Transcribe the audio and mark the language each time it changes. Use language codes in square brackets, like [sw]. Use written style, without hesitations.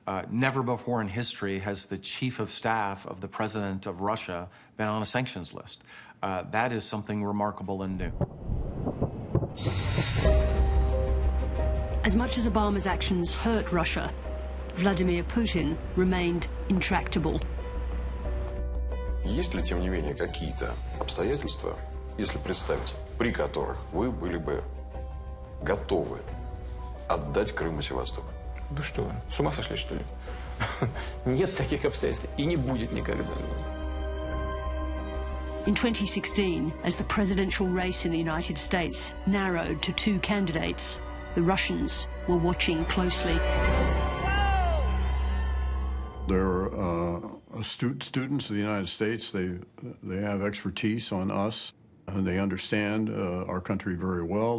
[en] Never before in history has the chief of staff of the president of Russia been on a sanctions list. That is something remarkable and new. As much as Obama's actions hurt Russia, Vladimir Putin remained intractable. [ru] Есть ли, тем не менее, какие-то обстоятельства, если представить, при которых вы были бы готовы отдать Крым и Севастополь? Вы что, с ума сошли, что ли? Нет таких обстоятельств и не будет никогда. [en] In 2016, as the presidential race in the United States narrowed to 2 candidates, the Russians were watching closely. They're students of the United States. They have expertise on us. They understand our country very well.